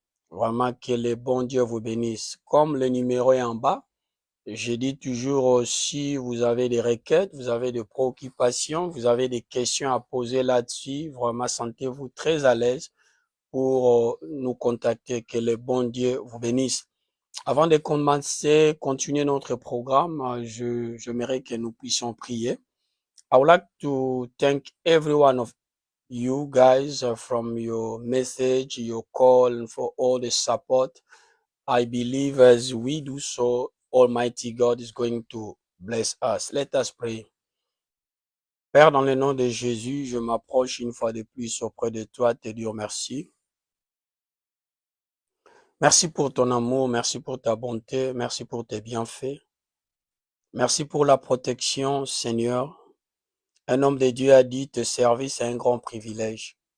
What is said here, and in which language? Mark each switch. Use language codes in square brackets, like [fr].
[fr] Vraiment que le bon Dieu vous bénisse. Comme le numéro est en bas, je dis toujours si vous avez des requêtes, vous avez des préoccupations, vous avez des questions à poser là-dessus, vraiment sentez-vous très à l'aise pour nous contacter. Que le bon Dieu vous bénisse. Avant de commencer, continuer notre programme, j'aimerais que nous puissions prier. [en] I would like to thank every one of you guys from your message, your call, and for all the support. I believe as we do so, Almighty God is going to bless us. Let us pray. [fr] Père, dans le nom de Jésus, je m'approche une fois de plus auprès de toi, te dire merci. Merci pour ton amour, merci pour ta bonté, merci pour tes bienfaits. Merci pour la protection, Seigneur. Un homme de Dieu a dit, te servir, c'est un grand privilège.